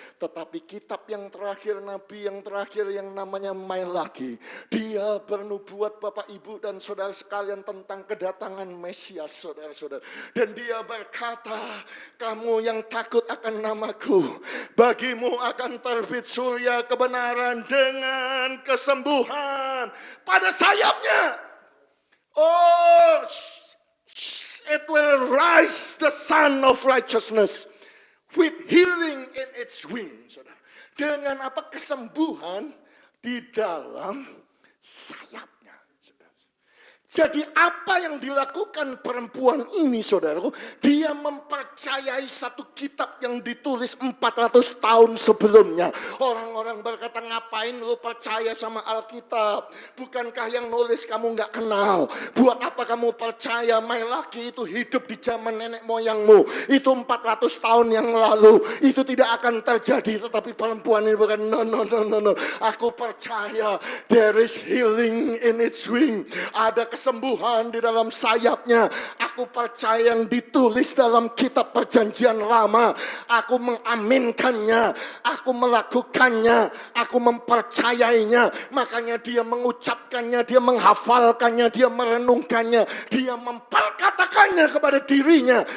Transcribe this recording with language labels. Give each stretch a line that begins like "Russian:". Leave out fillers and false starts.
Indonesian: Tetapi kitab yang terakhir, nabi yang terakhir yang namanya Malaki, dia bernubuat Bapak Ibu dan saudara sekalian tentang kedatangan Mesias, saudara-saudara. Dan dia berkata, kamu yang takut akan namaku, bagimu akan terbit surya kebenaran dengan kesembuhan pada sayapnya.
English: Oh, it will rise the sun of righteousness with healing in its wings.
Indonesian: Dengan apa? Kesembuhan di dalam sayapnya. Jadi apa yang dilakukan perempuan ini, saudaraku? Dia mempercayai satu kitab yang ditulis 400 tahun sebelumnya. Orang-orang berkata, ngapain lu percaya sama Alkitab? Bukankah yang nulis kamu gak kenal? Buat apa kamu percaya? Malaki itu hidup di zaman nenek moyangmu. Itu 400 tahun yang lalu. Itu tidak akan terjadi. Tetapi perempuan ini berkata, no. Aku percaya
English: there is healing in its wing.
Indonesian: Ada kesembuhan di dalam sayapnya. Aku percaya yang ditulis dalam kitab perjanjian lama. Aku mengaminkannya. Aku melakukannya. Aku mempercayainya. Makanya dia mengucapkannya. Dia menghafalkannya. Dia merenungkannya. Dia memperkatakannya kepada dirinya.